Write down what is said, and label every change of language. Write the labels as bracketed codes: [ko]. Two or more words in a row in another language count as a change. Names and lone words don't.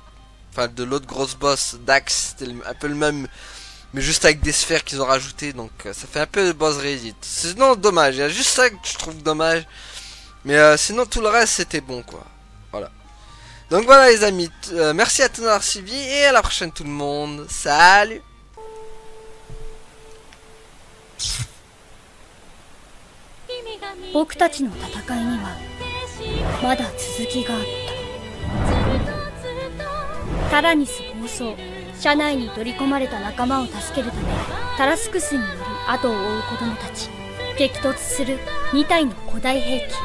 [fr] Enfin, de l'autre grosse boss, Dax. C'était un peu le même, mais juste avec des sphères qu'ils ont rajouté. Donc, ça fait un peu de boss Reddit. Sinon, dommage. Il y a juste ça que je trouve dommage. Mais sinon, tout le reste, c'était bon, quoi. Voilà. Donc voilà, les amis. Merci à tous d'avoir suivi. Et à la prochaine, tout le monde. Salut! [ja] 僕たちの戦いにはまだ続きがあった。タラニス暴走、車内に取り込まれた仲間を助けるためタラスクスにより後を追う子供たち、激突する2体の古代兵器。